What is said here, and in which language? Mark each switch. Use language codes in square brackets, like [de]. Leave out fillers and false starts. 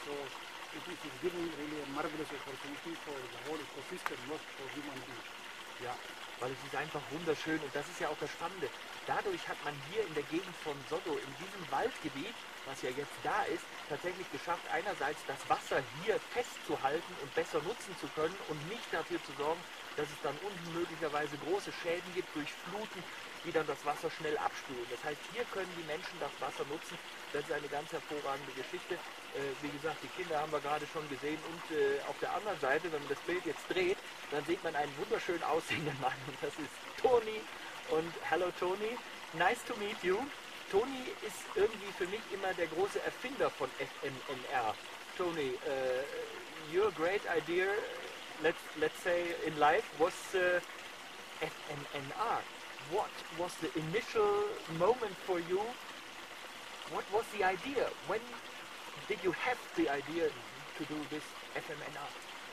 [en] So it is giving really a marvelous opportunity for the whole ecosystem, not for human beings. [de] Ja, weil es ist einfach wunderschön und das ist ja auch das Spannende. Dadurch hat man hier in der Gegend von Sodo, in diesem Waldgebiet, was ja jetzt da ist, tatsächlich geschafft, einerseits das Wasser hier festzuhalten und besser nutzen zu können und nicht dafür zu sorgen, dass es dann unten möglicherweise große Schäden gibt durch Fluten, die dann das Wasser schnell abspülen. Das heißt, hier können die Menschen das Wasser nutzen. Das ist eine ganz hervorragende Geschichte. Wie gesagt, die Kinder haben wir gerade schon gesehen und auf der anderen Seite, wenn man das Bild jetzt dreht, dann sieht man einen wunderschön aussehenden Mann und das ist Tony. [en] Und hello Tony, nice to meet you. [de] Tony ist irgendwie für mich immer der große Erfinder von FMNR. [en] Tony, your great idea, let's say in life, was FMNR. What was the initial moment for you? What was the idea? When did you have the idea to do this FMNR?